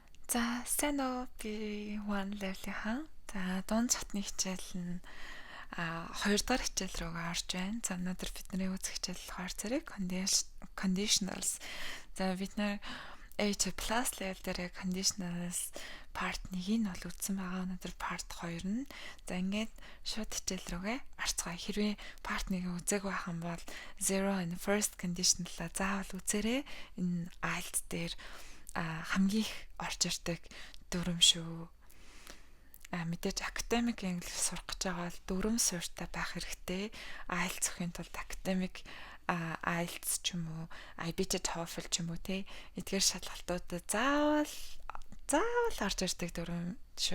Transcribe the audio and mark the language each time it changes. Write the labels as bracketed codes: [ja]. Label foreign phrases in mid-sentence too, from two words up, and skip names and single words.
[mn] За, сайн уу? Би One Level-ийн. За, дунд цотны хичээл нь 2 дахь хичээл рүүгээ орж байна. За, өнөөдөр бидний үзэх хичээл болохоор зэрэг conditionals. За, бид нэр [en] A2 plus level [mn] дээр conditionals part 1-ийг нь бол үзсэн байгаа. Өнөөдөр part 2 нь. За, ингээд шууд хичээл рүүгээ орцгоё. Хэрвээ part 1-ийг үзээгүй байх юм бол [en] zero and first conditional- [mn] а заавал үзээрэй. Энэ IELTS дээр хамгийн их орж ирдэг дүрм шүү. Мэдээж [en] academic English [mn] сурах гэж байгаа бол дүрм суурьтай байх хэрэгтэй. IELTS зөвхийн тулд academic IELTS ч юм уу, IB TOEFL ч юм уу те эдгээр шалгалтуудад заавал орж ирдэг дүрм шүү.